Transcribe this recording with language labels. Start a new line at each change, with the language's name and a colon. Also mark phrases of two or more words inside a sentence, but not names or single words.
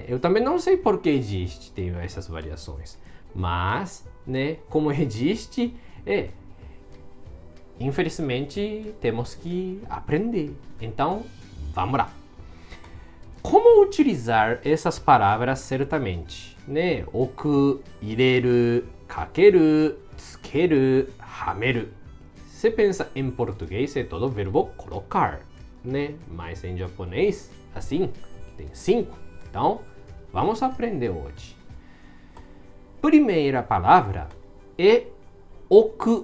Portuguese: Eu também não sei por que existe tem essas variações, mas, né, como existe, infelizmente temos que aprender. Então, vamos lá. Como utilizar essas palavras certamente? Né?
Japanese: 置く、入れる、掛ける、付ける, hameru.
Portuguese: Se pensa em português, é todo verbo colocar, né? Mas em japonês, assim, tem 5. Então, vamos aprender hoje. Primeira palavra é oku.